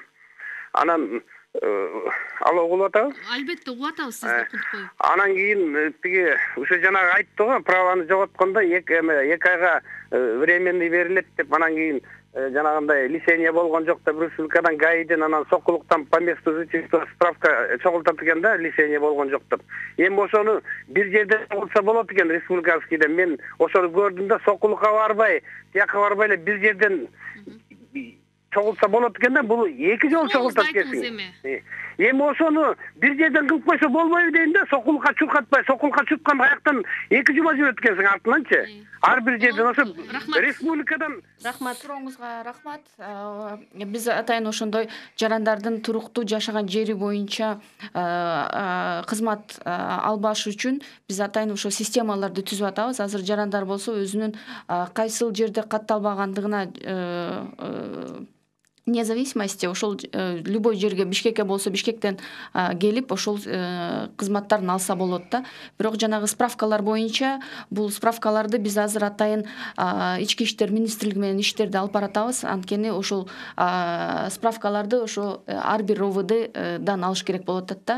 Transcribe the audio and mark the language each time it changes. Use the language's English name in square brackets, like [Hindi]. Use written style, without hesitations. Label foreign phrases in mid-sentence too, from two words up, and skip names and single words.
[Kyrgyz] Анан алло, угулуп атабы? Албетте угуп атабыз, сизди куткуйуп. Анан кийин тиги ушу жанагы айтты го, праваны жоготкондо 2 айга временный берилет деп, анан кийин жанагындай лишение болгон жок деп республикадан ГАИден анан сокулуктан [Russian] по месту жительства [Kyrgyz] справка чогултат экен да, лишение болгон жок деп. Эми ошону бир жерде чогултса болот экен республикаскийде. Мен ошону көрдүм да, сокулукка барбай, тияка барбай эле бир жерден чогултса болот экен да. Бул 2 жолу чогултат экенсиң. Эми ошону бир жерден кылып койсо болбойбу дейм да, сокулукка чуркатпай, сокулукка чурккан аяктан 2 жума жүрөт экенсиң артынанчы. Ар бир жерден ошо республикадан. Рахмат, сурооңузга рахмат. Биз атайын ошондой жарандардын туруктуу жашаган жери боюнча кызмат албаш үчүн биз атайын ошо системаларды түзүп атабыз. Азыр жарандар болсо өзүнүн кайсыл жерде катталбагандыгына [Russian] вне зависимости [Kyrgyz] ошол любой жерге, Бишкекке болсо Бишкектен келип ошол кызматтарын алса болот да. Бирок жанагы справкалар боюнча бул справкаларды биз азыр атайын ички иштер министрлиги менен иштерди алып баратабыз. Анткени ошол справкаларды ошо ар бир ОВДдан алыш керек болот да.